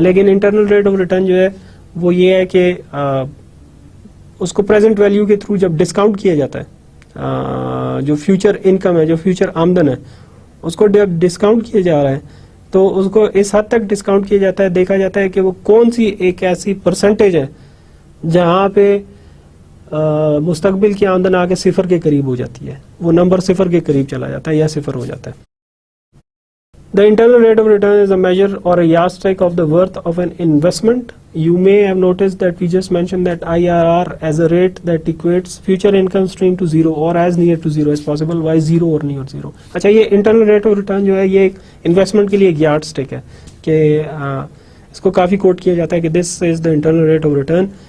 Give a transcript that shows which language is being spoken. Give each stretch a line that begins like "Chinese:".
Urdu: لیکن internal rate of return جو ہے وہ یہ ہے کہ اس کو پریزنٹ ویلیو کے تھرو جب ڈسکاؤنٹ کیا جاتا ہے, جو فیوچر انکم ہے, جو فیوچر آمدن ہے, اس کو جب ڈسکاؤنٹ کیا جا رہا ہے تو اس کو اس حد تک ڈسکاؤنٹ کیا جاتا ہے, دیکھا جاتا ہے کہ وہ کون سی ایک ایسی پرسنٹیج ہے جہاں پہ مستقبل کی آمدن آ کے صفر کے قریب ہو جاتی ہے, وہ نمبر صفر کے قریب چلا جاتا ہے یا صفر ہو جاتا ہے.
English: The internal rate of return is a measure or a yardstick of the worth of an investment. You may have noticed that we just mentioned that IRR as a rate that equates future income stream to zero or as near to zero as possible. Why zero or near zero?
Urdu: اچھا, یہ internal rate of return جو ہے یہ ایک investment کے لیے ایک yard stick ہے کہ اس کو کافی کوٹ کیا جاتا ہے کہ
English: this is the internal rate of return.